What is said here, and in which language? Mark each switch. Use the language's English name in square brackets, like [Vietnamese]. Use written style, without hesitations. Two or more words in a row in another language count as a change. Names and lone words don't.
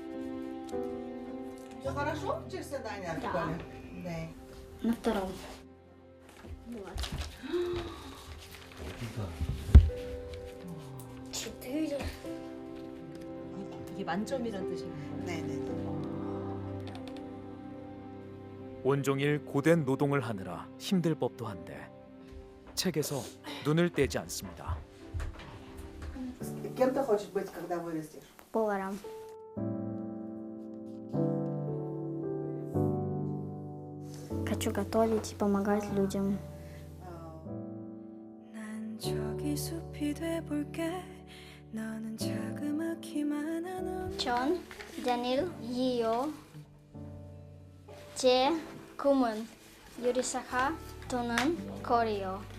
[Russian] Все хорошо? Учишься, Даня, в школе? Да. На втором. Четыре. [Korean] 이게 만점이란 뜻인가요? 네네. 온종일 고된 노동을 하느라 힘들 법도 한데 책에서 눈을 떼지 않습니다. [Russian] Кем ты хочешь быть, когда вырастешь? Поваром. Хочу готовить и помогать людям. [Korean] 난 저기 숲이 돼볼게. 너는 자그마키만 한 전, 다니엘, 이요, 제 꿈은 요리사가 되는 거리요.